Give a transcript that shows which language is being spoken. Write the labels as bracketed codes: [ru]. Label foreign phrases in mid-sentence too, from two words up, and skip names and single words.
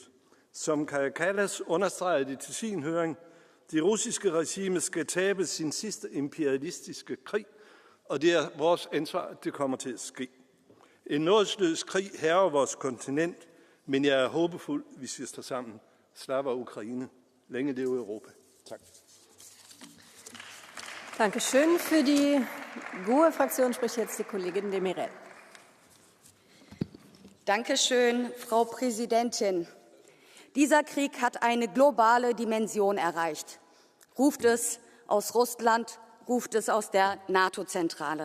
[da] Som Kaja Kallas understreger det til sin høring, det russiske regime skal tabe sin sidste imperialistiske krig, og det er vores ansvar, at det kommer til at ske. En nådesløs krig hærger vores kontinent, men jeg er håbefuld, hvis vi står sammen. [uk] Слава Україні. [da] Længe leve Europa. Tak. [de] Dankeschön. Für die GUE-Fraktion spricht jetzt die Kollegin de Mirel. Dankeschön, Frau Präsidentin. Dieser Krieg hat eine globale Dimension erreicht. Ruft es aus Russland, ruft es aus der NATO-Zentrale.